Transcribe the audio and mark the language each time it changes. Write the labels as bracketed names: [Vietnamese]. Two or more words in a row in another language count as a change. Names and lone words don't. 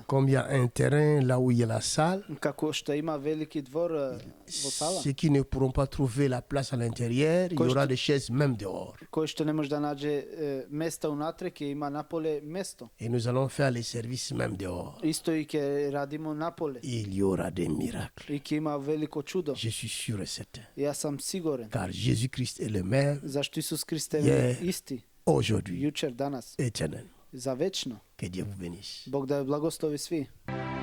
[French] Comme il y a un terrain là où il y a la salle, [Macedonian] како што има велики двор во сала, [French] ceux qui ne pourront pas trouver la place à l'intérieur, il y aura des chaises même dehors. [Macedonian] кој што не може да наđe места унатре, ќе има наполе место. [French] Et nous allons faire les services même dehors. [Macedonian] Исто и ќе радимо наполе. [French] Il y aura des miracles. [Macedonian] И ќе има велико чудо. [French] Je suis sûr et certain. [Macedonian] Јас сам сигурен, [French] Car Jésus-Christ est le même [Macedonian] зашто Исус Христе Yeah. е исти, [French] aujourd'hui, [Macedonian] јучер, данас, [French] éternel. [Macedonian] за вечно. [French] Que Dieu vous bénisse. [Macedonian] Бог да ве благослови сви.